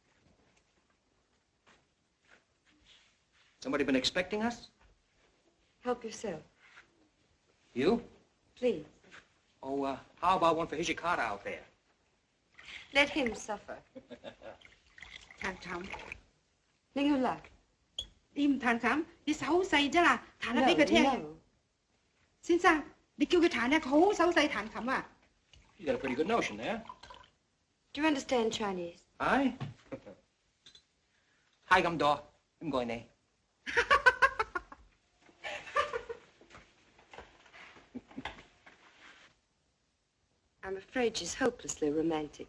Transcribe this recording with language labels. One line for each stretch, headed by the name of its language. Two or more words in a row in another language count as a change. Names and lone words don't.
English: Somebody been expecting us? Help yourself, You? please. Oh, how about one for Hijikata out there? Let him suffer.
Cantonese: 談談，你要啦？你唔彈琴，你手勢啫啦，彈下俾佢聽。先生，你叫佢彈咧，佢好手勢彈琴啊。
English: You got a pretty good notion there. Do you understand Chinese? Aye? Hi, I'm door. I'm going there. I'm afraid she's hopelessly romantic.